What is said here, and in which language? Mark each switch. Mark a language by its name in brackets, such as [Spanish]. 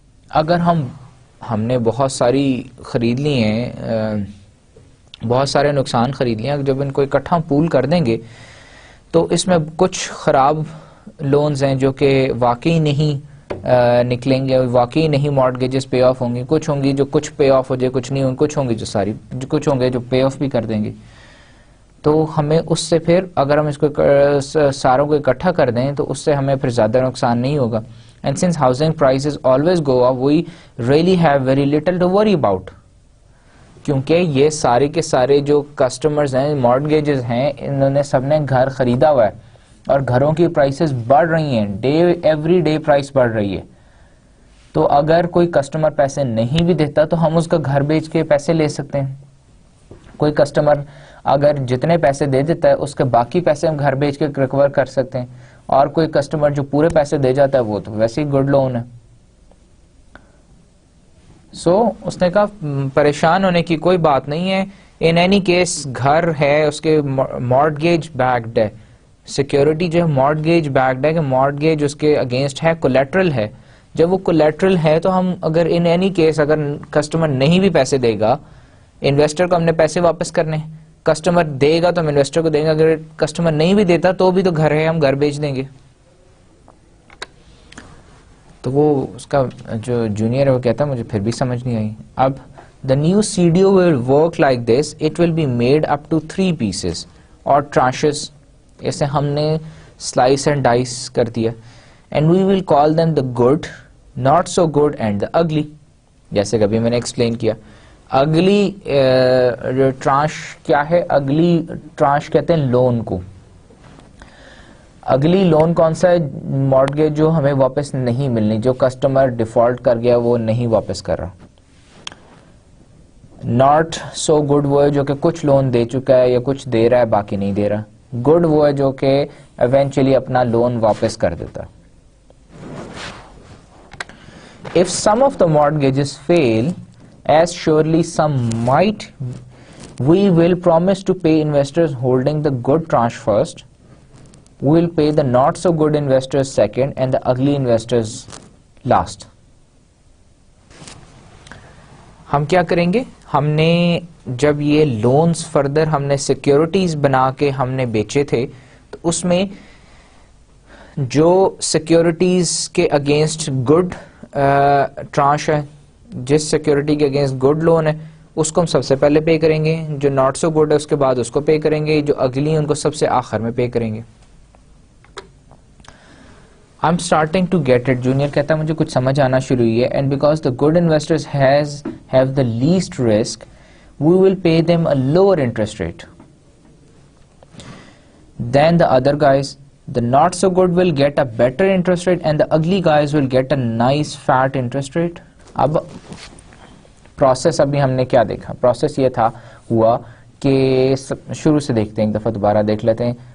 [Urdu] اگر ہم نے بہت ساری خرید لی ہیں, بہت سارے نقصان خرید لیے ہیں, جب ان کو اکٹھا پول کر دیں گے تو اس میں کچھ خراب لونز ہیں جو کہ واقعی نہیں نکلیں گے, واقعی نہیں مارٹگیجز پے آف ہوں گی, کچھ ہوں گی جو کچھ پے آف ہو جائے, کچھ نہیں ہوں گی, کچھ ہوں گی کچھ ہوں گے جو پے آف بھی کر دیں گے. تو ہمیں اس سے پھر اگر ہم اس کو ساروں کو اکٹھا کر دیں تو اس سے ہمیں پھر زیادہ نقصان نہیں ہوگا. [English] And since housing prices always go up, we really have very little to worry about. [Urdu] کیونکہ یہ سارے کے سارے جو کسٹمرز ہیں, مارٹگیجز ہیں, انہوں نے سب نے گھر خریدا ہوا ہے اور گھروں کی پرائسز بڑھ رہی ہیں, [English] every day price [Urdu] بڑھ رہی ہے. تو اگر کوئی کسٹمر پیسے نہیں بھی دیتا تو ہم اس کا گھر بیچ کے پیسے لے سکتے ہیں. کوئی کسٹمر اگر جتنے پیسے دے دیتا ہے اس کے باقی پیسے ہم گھر بیچ کے ریکور کر سکتے ہیں, اور کوئی کسٹمر جو پورے پیسے دے جاتا ہے وہ تو ویسے ہی گڈ لون ہے. اس نے کہا پریشان ہونے کی کوئی بات نہیں ہے, [English] in any case [Urdu] گھر ہے اس کے مارٹگیج بیکڈ ہے, سیکیورٹی جو ہے مارٹگیج بیکڈ ہے, کہ مارٹگیج اس کے اگینسٹ ہے, کولیٹرل ہے. جب وہ کولیٹرل ہے تو ہم اگر [English] in any case [Urdu] اگر کسٹمر نہیں بھی پیسے دے گا, انویسٹر کو ہم نے پیسے واپس کرنے, کسٹمر دے گا تو ہم انویسٹر کو دیں گے, اگر کسٹمر نہیں بھی دیتا تو بھی تو گھر ہے, ہم گھر بیچ دیں گے. تو وہ اس کا جو جونیئر ہے وہ کہتا ہے مجھے پھر بھی سمجھ نہیں آئی. [English] اب the new CDO will work like this, it will be made up to 3 pieces. [Urdu] اور ٹرانشز, اسے ہم نے سلائس اینڈ ڈائس کر دیا, [English] And we will call them the good, not so good and the ugly. [Urdu] جیسے کبھی میں نے ایکسپلین کیا, اگلی ٹرانش کیا ہے؟ اگلی ٹرانش کہتے ہیں لون کو. اگلی لون کون سا ہے؟ مارٹگیج جو ہمیں واپس نہیں ملنی, جو کسٹمر ڈیفالٹ کر گیا وہ نہیں واپس کر رہا. ناٹ سو گڈ وہ ہے جو کہ کچھ لون دے چکا ہے یا کچھ دے رہا ہے باقی نہیں دے رہا. گڈ وہ ہے جو کہ ایونچولی اپنا لون واپس کر دیتا. [English] If some of the mortgages fail, as surely some might, we will promise to pay investors holding the good tranche first. We will pay the not so good investors second and the ugly investors last. [Urdu] ہم کیا کریں گے؟ ہم نے جب یہ loans further ہم نے سیکیورٹیز بنا کے ہم نے بیچے تھے, تو اس میں جو سیکیورٹیز کے اگینسٹ گڈ ٹرانش ہے, جس سیکیورٹی کے اگینسٹ گڈ لون ہے, اس کو ہم سب سے پہلے پے کریں گے. جو ناٹ سو گڈ ہے اس کے بعد اس کو پے کریں گے. جو اگلی ہیں ان کو سب سے آخر میں پے کریں گے. [English] I'm starting to get it. [Urdu] Junior کہتا ہے مجھے کچھ سمجھ آنا شروع ہوئی ہے. [English] And because the good investors have the least risk, we will pay them a lower interest rate than the other guys. The not so good will get a better interest rate and the ugly guys will get a nice fat interest rate. [Urdu] اب process ابھی ہم نے کیا دیکھا؟ Process یہ تھا ہوا کہ شروع سے دیکھتے ہیں, ایک دفعہ دوبارہ دیکھ لیتے ہیں.